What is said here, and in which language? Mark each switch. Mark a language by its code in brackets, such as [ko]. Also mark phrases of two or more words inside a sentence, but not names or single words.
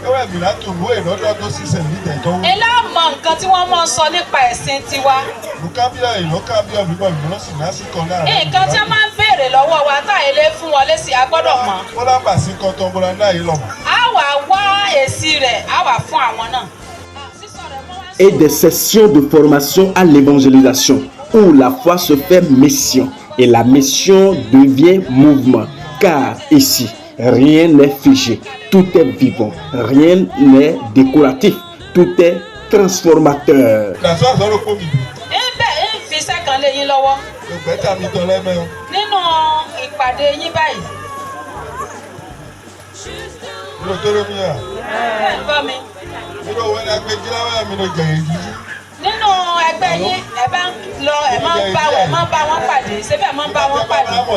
[yo] Ilé àmọ́ nǹkan tí wọ́n máa ń sọ nípa ẹ̀sìn tiwa. Nǹkan tí wọ́n máa ń béèrè lọ́wọ́ wa tá a lè fún wọn lésì a gbọ́dọ̀ mọ̀. A wà wá èsì rẹ̀ a wà fún àwọn náà. [fr] Et des sessions de formation à l'évangélisation où la foi se fait mission et la mission devient mouvement. Car ici, rien n'est figé, tout est vivant, rien n'est décoratif, tout est transformateur. [yo] Nínú ìpàdé yín báyìí. Nínú ẹgbẹ́ yín ẹ bá ń lọ ẹ máa ń bá wọn pàdé síbẹ̀ ẹ máa ń bá wọn pàdé.